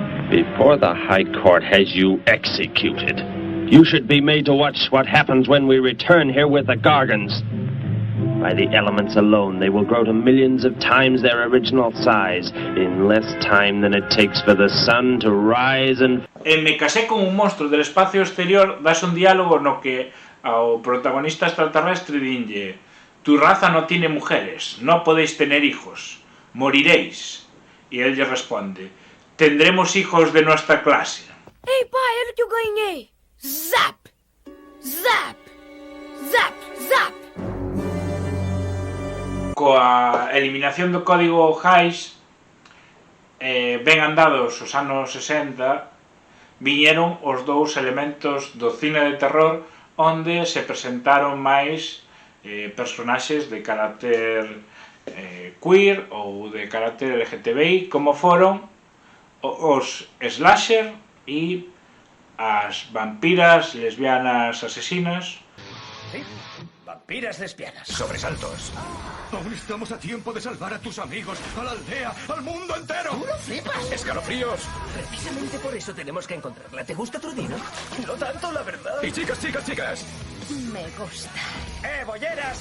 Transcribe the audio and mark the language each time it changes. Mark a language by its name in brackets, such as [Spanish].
[English] Before the High Court has you executed, you should be made to watch what happens when we return here with the Gargans. By the elements alone, they will grow to millions of times their original size in less time than it takes for the sun to rise and... [Galician] En Me casé con un monstruo del espacio exterior das un diálogo no que ao protagonista extraterrestre dinlle: [Spanish] tu raza no tiene mujeres, no podéis tener hijos, moriréis. Y él le responde: tendremos hijos de nuestra clase. [Portuguese] Ei, pai, olha o que eu ganhei! Zap! Zap! Zap! Zap! [Galician] Coa eliminación do código Hays, ben andados os anos 60, viñeron os dous elementos do cine de terror onde se presentaron máis personaxes de carácter queer ou de carácter LGTBI, como foron os slasher e as vampiras lesbianas asesinas. [Spanish] ¿Sí? Vampiras lesbianas. Sobresaltos. Aún estamos a tiempo de salvar a tus amigos, a la aldea, al mundo entero. ¿Tú no flipas? ¡Escalofríos! Precisamente por eso tenemos que encontrarla. ¿Te gusta Trudino? No tanto, la verdad. Y chicas, chicas, chicas. Me gusta. Bolleras!